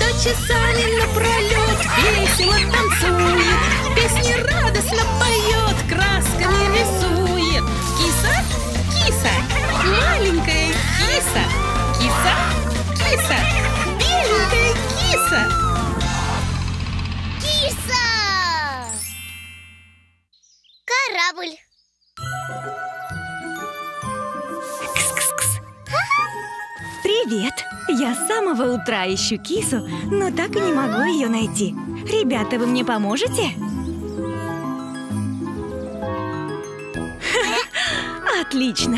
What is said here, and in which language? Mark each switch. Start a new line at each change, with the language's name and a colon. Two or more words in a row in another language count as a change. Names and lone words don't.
Russian: часами напролет весело танцует, песни радостно поет, красками рисует. Киса, киса, маленькая киса, киса, киса, беленькая киса. Киса! Корабль. Привет! Я с самого утра ищу кису, но так и не могу ее найти. Ребята, вы мне поможете? Отлично!